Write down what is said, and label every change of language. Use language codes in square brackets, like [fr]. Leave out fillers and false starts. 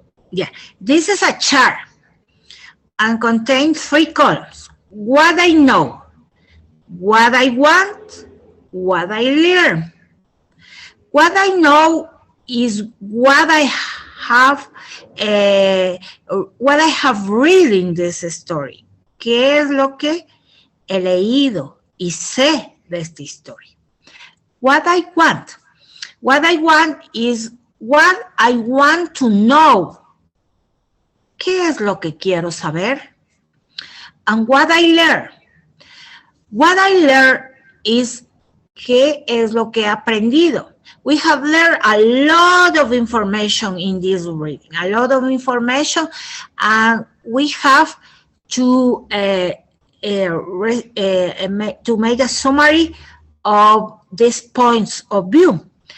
[en] Yeah, this is a chart and contains 3 columns. What I know, what I want, what I learn. What I know is what I have read in this story. [es] ¿Qué es lo que he leído y sé de esta historia? [en] What I want. What I want is what I want to know. [es] ¿Qué es lo que quiero saber? [en] And what I learn. What I learn is [es] ¿qué es lo que he aprendido? [en] We have learned a lot of information in this reading, a lot of information, and we have to make a summary of these points of view.